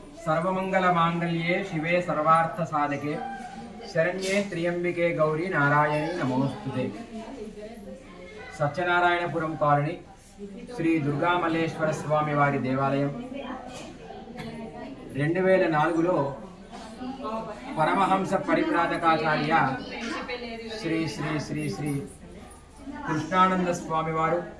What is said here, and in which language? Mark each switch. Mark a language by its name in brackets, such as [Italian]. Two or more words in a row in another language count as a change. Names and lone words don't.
[Sanskrit] सर्वमंगलमांगल्ये शिवे सर्वार्थसाधके शरण्ये त्र्यंबिके गौरी नारायणी नमोस्तुते। [Telugu] సత్యనారాయణపురం కాలనీ శ్రీ దుర్గామల్లేశ్వర స్వామి వారి దేవాలయం 2004లో పరమహంస పరివ్రాజకాచార్య శ్రీ శ్రీ శ్రీ శ్రీ కృష్ణానంద స్వామి వారు